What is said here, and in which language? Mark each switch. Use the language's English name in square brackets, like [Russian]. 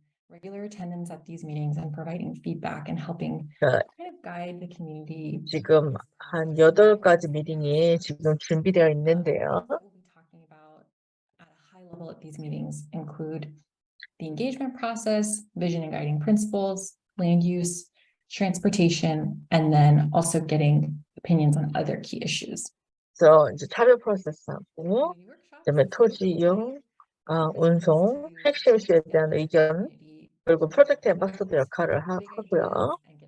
[English] Regular attendance at these meetings and providing feedback and helping 그 kind of guide the community. [Korean] 지금 한 8가지 미팅이 지금 준비되어 있는데요. [English] What we'll be talking about at a high level at these meetings include the engagement process, vision and guiding principles, land use, transportation, and then also getting opinions on other key issues. [Korean] 그래서 이제 참여 프로세스하고 그다음에 토지 이용, 운송, 핵심 이슈에 대한 의견, 그리고 프로젝트 앰바서더 역할을 하고요.